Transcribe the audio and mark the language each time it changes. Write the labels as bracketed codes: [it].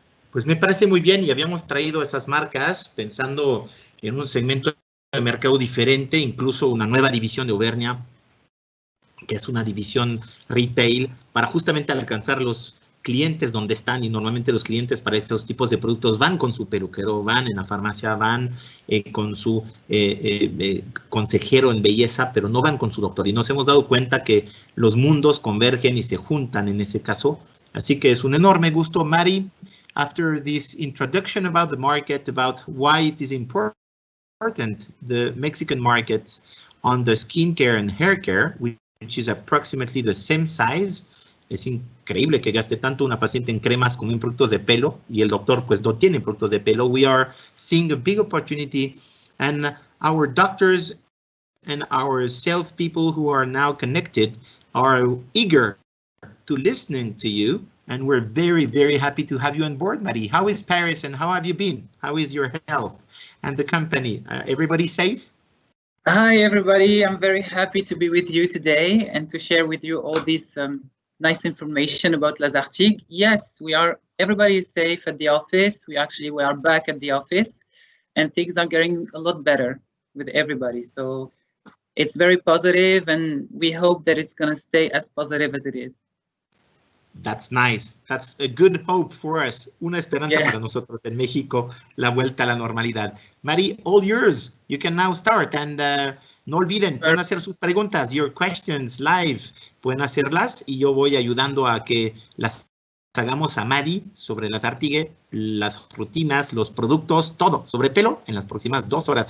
[es] Pues me parece muy bien y habíamos traído esas marcas pensando en un segmento de mercado diferente, incluso una nueva división de Auvernia, que es una división retail, para justamente alcanzar los clientes donde están, y normalmente los clientes para estos tipos de productos van con su peluquero, van en la farmacia, van con su consejero en belleza, pero no van con su doctor. Y nos hemos dado cuenta que los mundos convergen y se juntan en ese caso. Así que es un enorme gusto, Mahdi. [en] After this introduction about the market, about why it is important, the Mexican market on the skincare and hair care, which is approximately the same size. [es] Es increíble que gaste tanto una paciente en cremas como en productos de pelo, y el doctor pues no tiene productos de pelo. [en] We are seeing a big opportunity, and our doctors and our salespeople who are now connected are eager to listening to you, and we're very, very happy to have you on board, Mahdi. How is Paris and how have you been? How is your health and the company? Everybody safe? Hi, everybody. I'm very happy to be with you today and to share with you all this nice information about Lazartigue. Yes, we are. Everybody is safe at the office. We are back at the office, and things are getting a lot better with everybody. So it's very positive, and we hope that it's going to stay as positive as it is. That's nice. That's a good hope for us. [es] Una esperanza para nosotros en México, la vuelta a la normalidad. [en] Mahdi, all yours. You can now start. And [es] no olviden, pueden hacer sus preguntas, [en] your questions live. [es] Pueden hacerlas y yo voy ayudando a que las hagamos a Mahdi sobre Lazartigue, las rutinas, los productos, todo sobre pelo en las próximas 2 horas.